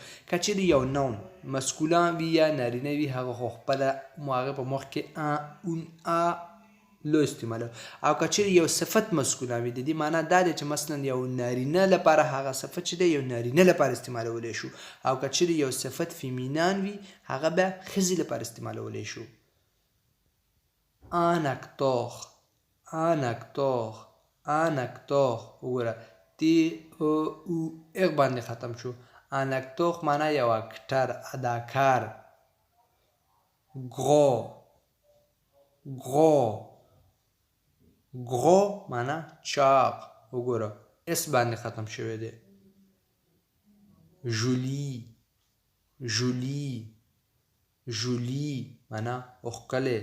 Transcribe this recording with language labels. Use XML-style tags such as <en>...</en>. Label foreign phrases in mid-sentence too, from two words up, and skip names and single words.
<ps>که چیرې یو نون مسکولان وي یا نارینه وي هغه خو خپله هغې په مخ کې</ps> <fr>un le</fr> <ps>استعمالو. او که چیرې یو صفت مسکولان وي د دې معنا دا دی چې مثلا یو نارینه لپاره هغه صفت چې دی یو نارینه لپاره استعمالولی شو. او که چیرې یو صفت فیمینان وي هغه به ښځې لپاره استعمالولی شو.</ps> <fr>un acteur، un acteur، un acteur.</fr> <ps>وګوره تی او اغ باندې ختم شو.</ps> <fr>un acteur</fr> <ps>معنا یو اکټر، اداکار.</ps> <fr>gros، gros، gros</fr> <ps>معنا چاق. وګوره اس باندې ختم شوی دی.</ps> <fr>jolie, jolie, jolie</fr> <ps>معنا ښکلی.</ps>